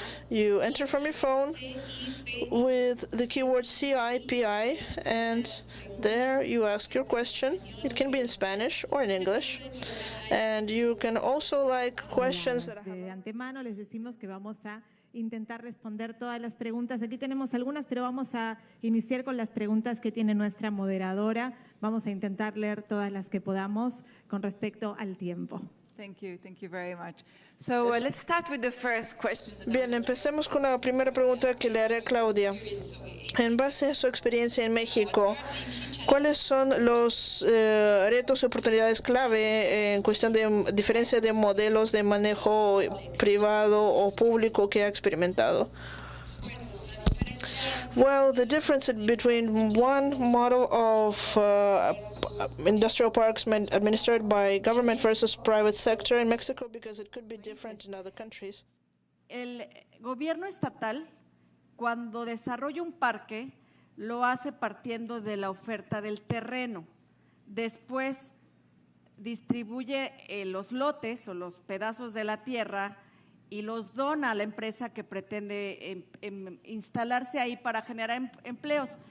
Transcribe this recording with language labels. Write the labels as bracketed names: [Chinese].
[English] You enter from your phone with the keyword CIPI, and there you ask your question. It can be in Spanish or in English. And you can also like questions that [Spanish] de antemano les decimos que vamos a intentar responder todas las preguntas. Aquí tenemos algunas, pero vamos a iniciar con las preguntas que tiene nuestra moderadora. Vamos a intentar leer todas las que podamos con respecto al tiempo. [English] Thank you very much. So let's start with the first question. [Spanish] Bien, empecemos con la primera pregunta que le haré a Claudia. En base a su experiencia en México, ¿cuáles son los retos y oportunidades clave en cuestión de diferencia de modelos de manejo privado o público que ha experimentado? [English] Well, the difference between one model of industrial parks administered by government versus private sector in Mexico, because it could be different in other countries. [Spanish] El gobierno estatal, cuando desarrolla un parque, lo hace partiendo de la oferta del terreno. Después distribuye los lotes o los pedazos de la tierra y los dona a la empresa que pretende instalarse ahí para generar empleos.